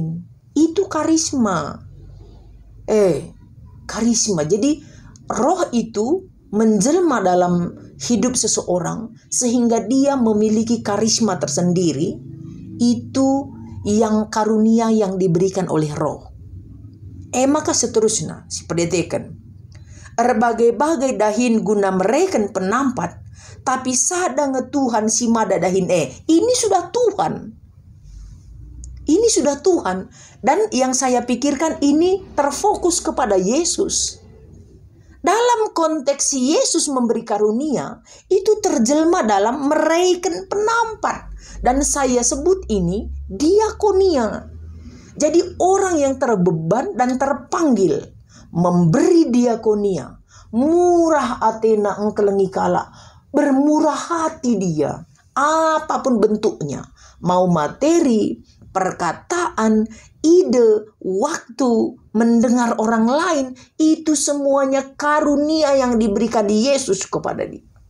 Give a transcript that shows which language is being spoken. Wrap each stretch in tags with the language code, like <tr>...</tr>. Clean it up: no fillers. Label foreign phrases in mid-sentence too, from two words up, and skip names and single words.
<id>Itu karisma. Karisma. Jadi roh itu menjelma dalam hidup seseorang sehingga dia memiliki karisma tersendiri. Itu yang karunia yang diberikan oleh roh.</id> <btx>Maka seterusnya si pendetekan berbagai-bagai dahin guna mereken penampat, tapi sadang Tuhan si mada dahin ini sudah Tuhan.</btx> <id>Ini sudah Tuhan. Dan yang saya pikirkan ini terfokus kepada Yesus. Dalam konteks Yesus memberi karunia, itu terjelma dalam mereken penampat. Dan saya sebut ini diakonia. Jadi orang yang terbeban dan terpanggil memberi diakonia.</id> <btx>Murah Athena engkelengi kala.</btx> <id>Bermurah hati dia. Apapun bentuknya. Mau materi, perkataan, ide, waktu, mendengar orang lain. Itu semuanya karunia yang diberikan Yesus kepada dia.</id>